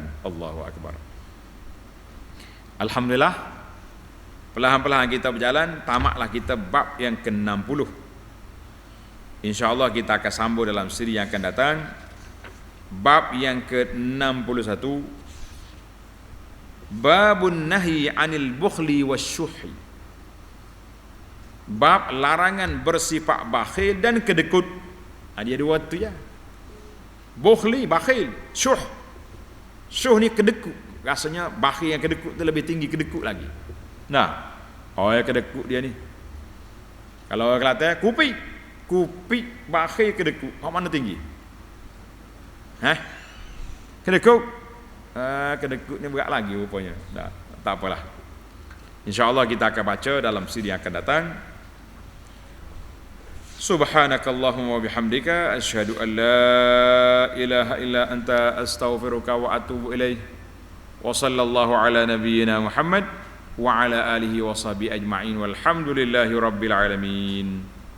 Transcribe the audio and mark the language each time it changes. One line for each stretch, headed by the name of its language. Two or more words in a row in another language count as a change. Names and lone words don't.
Arabic: الله أكبر.
Malay: Alhamdulillah, perlahan-perlahan kita berjalan, tamatlah kita bab yang ke-60. InsyaAllah kita akan sambung dalam siri yang akan datang, bab yang ke-61,
Arabic: باب النهي عن البخل والشح,
Malay: bab larangan bersifat bakhil dan kedekut. Dia dua tu ya, bukhli, bakhil, syuh. Syuh ni kedekut. Rasanya bakhil yang kedekut tu lebih tinggi kedekut lagi. Nah, yang kedekut dia ni, kalau orang Kelantan, kupi bakhil kedekut, mana tinggi? Kedekut. Kedekut ni berat lagi rupanya. Tak apalah. InsyaAllah kita akan baca dalam siri yang akan datang.
Arabic: سبحانك اللهم وبحمدك أشهد أن لا إله إلا أنت أستغفرك وأتوب إليه. وصلى الله على نبينا محمد وعلى آله وصحبه أجمعين والحمد لله رب العالمين.